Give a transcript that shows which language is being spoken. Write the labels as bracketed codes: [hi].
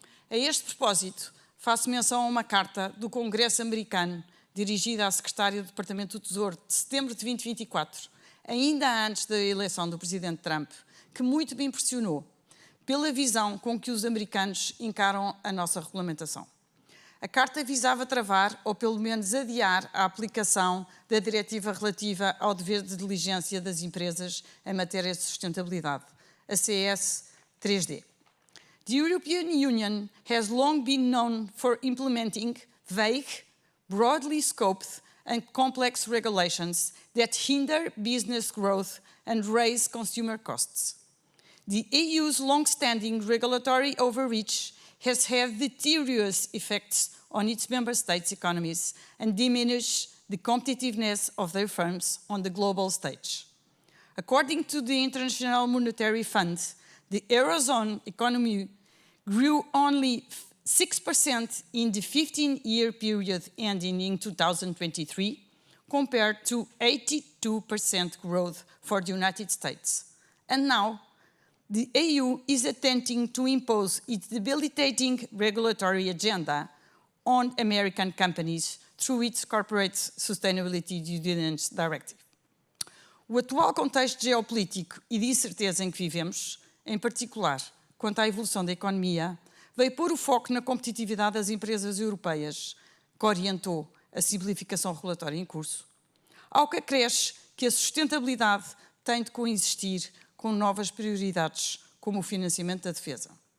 [pt] A este propósito, faço menção a uma carta do Congresso americano dirigida à Secretária do Departamento do Tesouro de setembro de 2024, ainda antes da eleição do Presidente Trump, que muito me impressionou pela visão com que os americanos encaram a nossa regulamentação. A carta visava travar, ou pelo menos adiar, a aplicação da diretiva relativa ao dever de diligência das empresas em matéria de sustentabilidade, a CS 3D. [en] The European Union has long been known for implementing vague, broadly scoped and complex regulations that hinder business growth and raise consumer costs. The EU's long-standing regulatory overreach has had deleterious effects on its member states' economies and diminished the competitiveness of their firms on the global stage. According to the International Monetary Fund, the Eurozone economy grew only 6% in the 15-year period ending in 2023, compared to 82% growth for the United States. And now, the EU is attempting to impose its debilitating regulatory agenda on American companies through its Corporate Sustainability Due Diligence Directive. [pt] O atual contexto geopolítico e de incerteza em que vivemos, em particular quanto à evolução da economia, veio pôr o foco na competitividade das empresas europeias, que orientou a simplificação regulatória em curso, ao que acresce que a sustentabilidade tem de coexistir com novas prioridades, como o financiamento da defesa.